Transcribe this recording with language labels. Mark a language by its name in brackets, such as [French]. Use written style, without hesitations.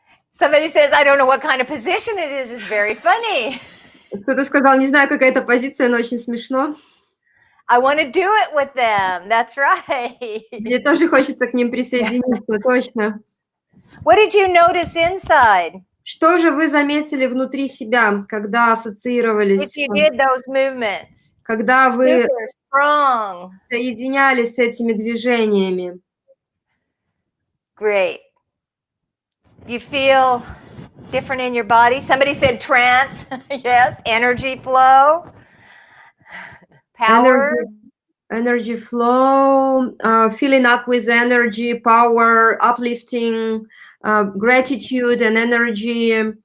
[English] Somebody says, I don't know what kind of position it is. It's very funny. [Russian] Кто-то сказал, не знаю, какая это позиция, но очень смешно. [English] I want to do it with them. That's right. [Russian] Мне тоже хочется к ним присоединиться, точно. [English] What did you notice inside? [Russian] Что же вы заметили внутри себя, когда ассоциировались, [English] If you did those movements. [Russian] когда вы [English] Super strong. [Russian] соединялись с этими движениями? [English] Great. You feel different in your body? Somebody said trance. Yes. Energy flow. Power. Energy flow, filling up with energy, power, uplifting, gratitude and energy.